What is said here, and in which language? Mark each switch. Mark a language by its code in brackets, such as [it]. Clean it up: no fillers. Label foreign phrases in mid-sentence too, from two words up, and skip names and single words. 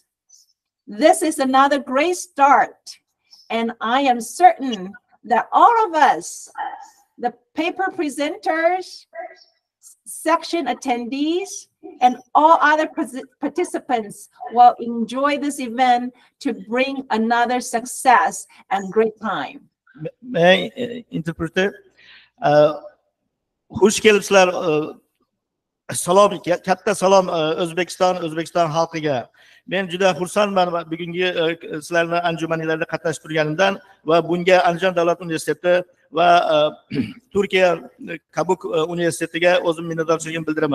[en] This is another great start, and I am certain that all of us, the paper presenters, section attendees, and all other participants will enjoy this event to bring another success and great time. May I interpret? [uz] Xush kelibsizlar. Salom, katta salom O'zbekiston xalqiga. Men juda xursandman bugungi sizlarning anjumaningizda qatnashib turganimdan va bunga Andijon davlat universiteti va Turkiya Kabuk universitetiga o'zim minnatdorchiligimni bildiraman.